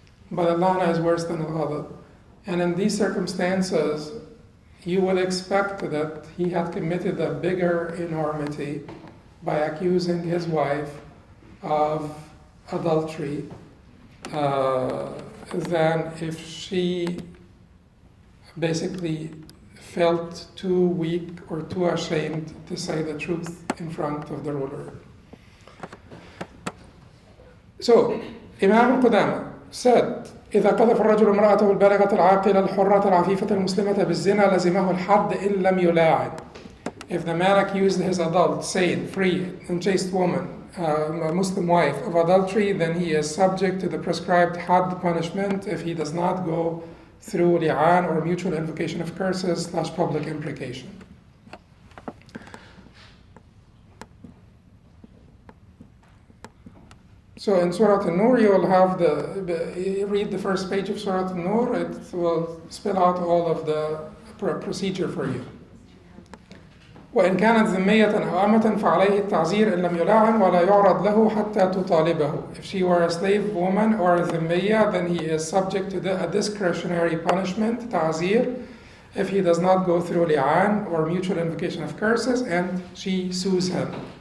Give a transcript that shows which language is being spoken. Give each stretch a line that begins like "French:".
English: But al-la'na is worse than al-ghadab. And in these circumstances, you would expect that he had committed a bigger enormity by accusing his wife of adultery than if she basically felt too weak or too ashamed to say the truth in front of the ruler. So, Imam Ibn Qudamah said,
Arabic: إذا قذف الرجل امرأته البالغة العاقلة الحرة العفيفة المسلمة بالزنا لزمه الحد إن لم يلاعن.
English: If the man accused his adult, sane, free, and chaste woman, a Muslim wife, of adultery, then he is subject to the prescribed had punishment if he does not go through li'an or mutual invocation of curses / public imprecation. So in Surah An-Nur, you will have read the first page of Surah An-Nur, it will spell out all of the procedure for you.
Arabic: وإن كانت ذمية أو أمة فعليه التعزير إن لم يلاعن ولا يعرض له حتى تطالبه.
English: If she were a slave woman or a ذمية, then he is subject to a discretionary punishment, ta'zir, if he does not go through li'an or mutual invocation of curses and she sues him.